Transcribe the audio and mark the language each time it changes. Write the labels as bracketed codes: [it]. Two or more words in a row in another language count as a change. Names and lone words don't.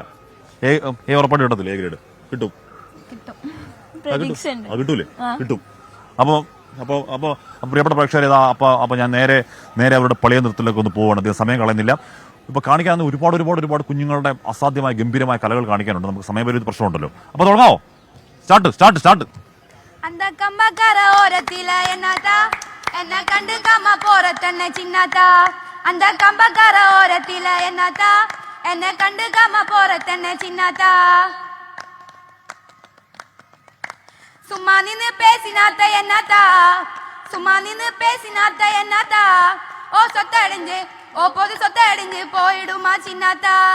[ml] ഉറപ്പായിട്ട് കിട്ടത്തില്ല? എ ഗ്രേഡ് കിട്ടും. കിട്ടൂലേ? കിട്ടും. അപ്പൊ പ്രിയപ്പെട്ട പ്രേക്ഷകർ അപ്പൊ ഞാൻ നേരെ അവരുടെ പളിയ നൃത്തത്തിലേക്ക് ഒന്ന് പോവാണ്. അധികം സമയം കളയുന്നില്ല. ഇപ്പൊ കാണിക്കാൻ ഒരുപാട് കുഞ്ഞുങ്ങളുടെ അസാധ്യമായ ഗംഭീരമായ കലകൾ കാണിക്കാനുണ്ട്. നമുക്ക് സമയപരിധി പ്രശ്നമുണ്ടല്ലോ. അപ്പൊ തുടങ്ങാവോ? സ്റ്റാർട്ട്. [ta] சும்மா நின்னு பேசினாத்த என்னத்தா, சும்மா நின்னு பேசினாத்த என்னத்தா, ஓ சொத்தடைஞ்சு ஓ பொது சொத்தடைஞ்சு போயிடுமா சின்னத்தா.